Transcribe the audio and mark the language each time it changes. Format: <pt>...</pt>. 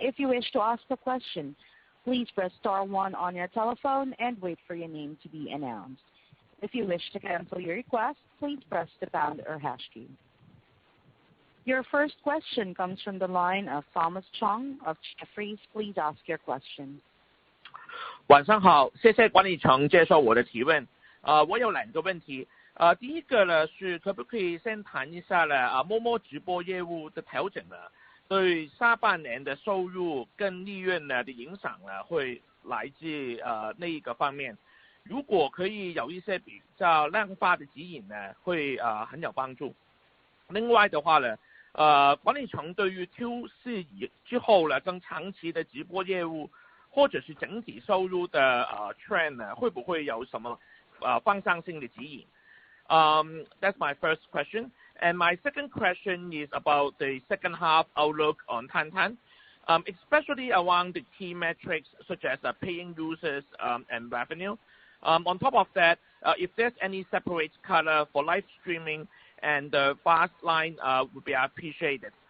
<en>If you wish to ask a question, please press star 1 on your telephone and wait for your name to be announced. If you wish to cancel your request, please press the pound or hash key. Your first question comes from the line of Thomas Chong of Jefferies. Please ask your question.</en> <zh>晚上好，谢谢管理层接受我的提问。我有2个问题。第一个呢是可不可以先谈一下呢Momo直播业务的调整呢，对下半年的收入跟利润呢的影响呢会来自那一个方面。如果可以有一些比较量化的指引呢，会很有帮助。另外的话呢，管理层对于 Q4 之后呢更长期的直播业务或者是整体收入的trend 呢，会不会有什么方向性的指引？</zh> <en>That's my first question. And my second question is about the second half outlook on Tang, especially around the key metrics such as paying users and revenue. On top of that, if there's any separate color for live streaming and the fast line would be appreciated.</en>